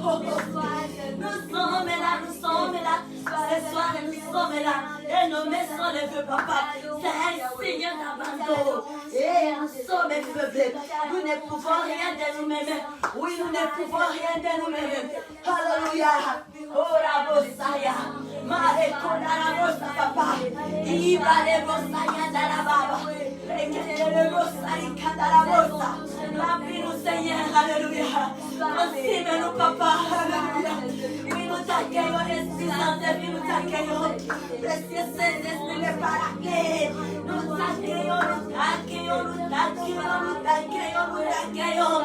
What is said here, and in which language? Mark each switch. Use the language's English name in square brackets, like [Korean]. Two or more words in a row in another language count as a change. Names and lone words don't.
[French] Nous sommes là. Ce soir, nous sommes là. Et nos mains sont levées, Papa. C'est un signe d'abandon. Et nous sommes faibles. Nous ne pouvons rien de nous-mêmes. Oui, nous ne pouvons rien de nous-mêmes. Alléluia. Oh, la Bosaya. Mare Konarabosa, Papa. Ibale Bosaya Darababa. Rekele Bosaya Kadarabosa. Remplis-nous, Seigneur. Alléluia. Consume-nous, Papa. Alléluia. Oui, nous t'accueillons, Esprit Saint de vie, nous t'accueillons. Précieux Saint-Esprit, les paraclés. Nous t'accueillons, nous t'accueillons.